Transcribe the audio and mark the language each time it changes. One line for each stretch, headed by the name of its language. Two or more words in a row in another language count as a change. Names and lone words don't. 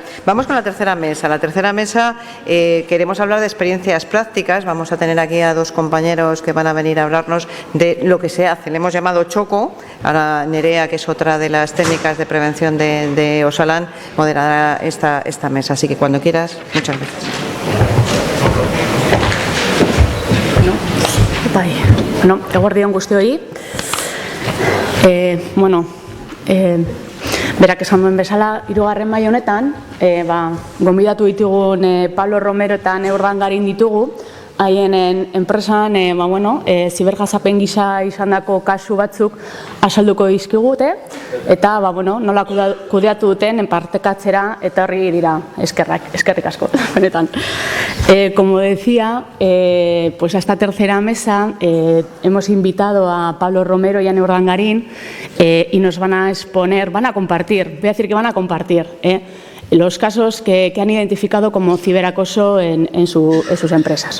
Spanish: Vamos con la tercera mesa. La tercera mesa queremos hablar de experiencias prácticas. Vamos a tener aquí a dos compañeros que van a venir a hablarnos de lo que se hace. Le hemos llamado Choco. Ahora Nerea, que es otra de las técnicas de prevención de Osalan, moderará esta mesa. Así que cuando quieras, muchas gracias.
Basque: Bueno, eguerdion guztioi. Berak esan duen bezala, 3. mahai honetan, gonbidatu ditugun Pablo Romero eta Urdangarin ditugu, haien enpresan zibergazapen gisa izandako kasu batzuk azalduko dizkigute, eta nola kudeatu duten partekatzera etorri dira. Eskerrik asko, benetan.
Spanish: Como decía, pues a esta tercera mesa hemos invitado a Pablo Romero y a Urdangarin y nos van a exponer, van a compartir, voy a decir que van a compartir, los casos que han identificado como ciberacoso en sus empresas.